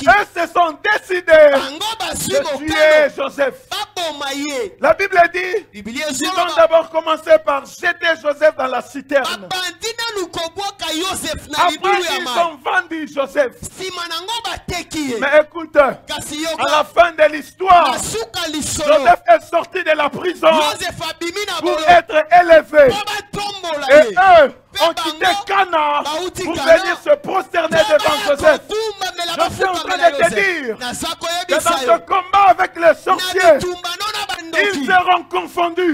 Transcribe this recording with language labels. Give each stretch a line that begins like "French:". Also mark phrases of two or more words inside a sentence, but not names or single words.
French: Eux se sont décidés
Lingala: bango bazwi
French: de tuer
Lingala: mokano
French: Joseph.
Lingala: baboma ye.
French: La Bible dit,
Lingala: biblia
French: ils ont
Lingala: ezoloba
French: d'abord commencé par jeter Joseph dans la citerne.
Lingala: babandi nanu kobwaka Yosef na
French: Après,
Lingala: libulu ya
French: ils
Lingala: mai
French: ont vendu Joseph.
Lingala: nsima nango bateki ye.
French: Mais écoute,
Lingala: kasi
French: à
Lingala: yoka
French: la fin de l'histoire,
Lingala: na suka lisolo
French: Joseph est sorti de la prison
Lingala: Yosef abimi na
French: pour
Lingala: bolo
French: être élevé.
Lingala: mpo batombola
French: Et
Lingala: ye
French: eux ont quitté Cana pour venir se prosterner devant Joseph. Je suis en train de te dire que dans ce combat avec les sorciers, ils seront confondus.